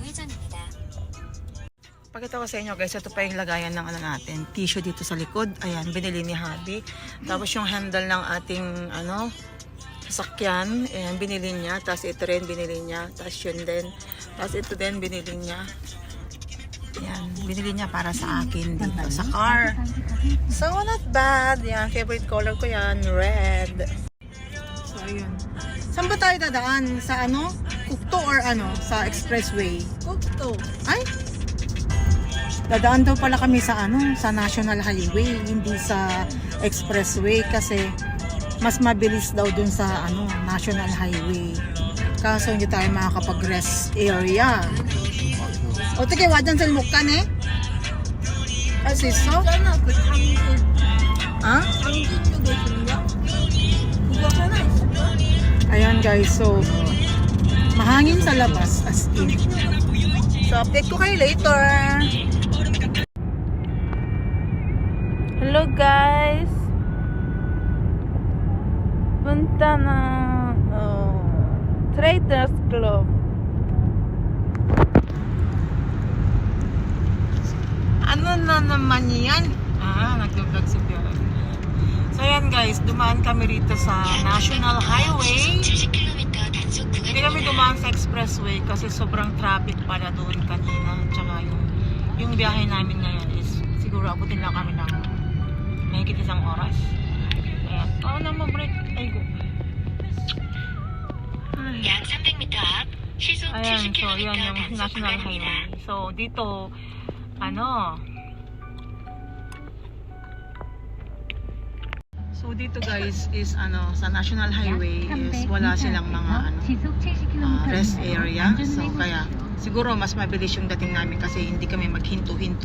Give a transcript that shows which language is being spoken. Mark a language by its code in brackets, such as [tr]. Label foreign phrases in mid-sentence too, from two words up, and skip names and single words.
[tl] Pakita ko sa inyo guys, ito pa yung lagayan ng natin. Tissue dito sa likod. Ayan, binili ni Habi. Tapos yung handle ng ating sasakyan. Ayan, binili niya. Tapos ito rin binili niya. Tapos yun din. Tapos ito din binili niya. Ayan, binili niya para sa akin dito sa car. [en] So not bad. [tl] Ayan, [en] favorite color [tl] ko yan, red. So ayun. Saan ba tayo dadaan? Sa Cukto or sa expressway? Cukto. Ay? Dadaan daw pala kami sa sa National Highway, hindi sa expressway kasi mas mabilis daw dun sa National Highway. Kaso hindi tayo makakapag- [en] rest area. [tl] O tige, wajan sa lukan eh? Kasi so? Ha? Ayan guys, so mahangin sa labas [en] as in. [tl] So update ko kayo later. [en] Hello guys. [tl] Punta na Traders Club. Ano na naman yan? Nag-vlog si Piolo. So yan guys, dumaan kami rito sa National Highway. Hindi kami dumaan sa expressway kasi sobrang traffic pala doon kanina. Tsaka yung biyahe namin ngayon is siguro abutin lang kami ng mahigit 1 oras. Ayan. Na ma-break. Ay, go. [ko] 약 300m 앞 시속 [tl] Ayan, so [ko] 70km [tl] yan yung [ko] 단속 [tl] National [ko] 구간입니다. [tl] Highway. So dito, So dito guys is sa National Highway is wala silang mga [en] rest area. [tl] So kaya siguro mas mabilis yung dating namin kasi hindi kami maghinto-hinto.